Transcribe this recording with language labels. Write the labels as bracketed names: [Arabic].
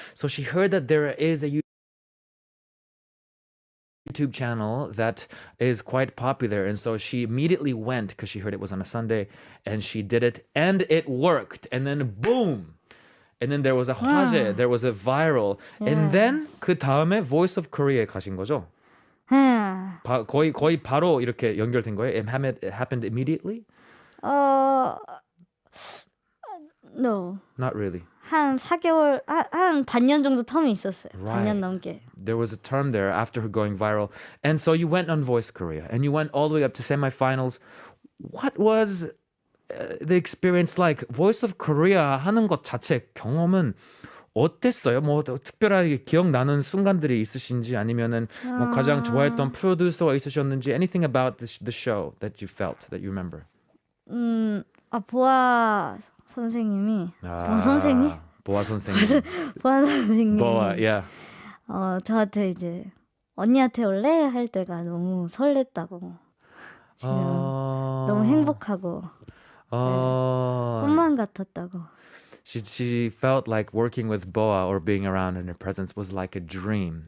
[English] So she heard that there is a YouTube channel that is quite popular, and so she immediately went because she heard it was on a Sunday, and she did it, and it worked, and then boom, and then there was a 화제, there was a viral, and then [Korean] 그 다음에 Voice of Korea에 가신 거죠? 거의 바로 이렇게 연결된 거예요? [English] It happened immediately? No. Not really. [Korean] 한 4개월, 한 반년 정도 텀이 있었어요. [English] Right. [Korean] 반년 넘게. [English] There was a term there after her going viral. And so you went on Voice Korea and you went all the way up to semifinals. What was the experience like? [Korean] Voice of Korea 하는 것 자체 경험은 어땠어요? 뭐 특별하게 기억나는 순간들이 있으신지 아니면은 뭐 가장 좋아했던 프로듀서가 있으셨는지 [English] anything about the show that you felt, that you remember? [Korean] 보아 선생님이 보아 선생님? 보아 선생님. 보아 선생님. [English] 보아, yeah. [Korean] 저한테 이제 언니한테 올래? 할 때가 너무 설렜다고. 지금 너무 행복하고 꿈만 같았다고. [English] She felt like working with Boa or being around in her presence was like a dream.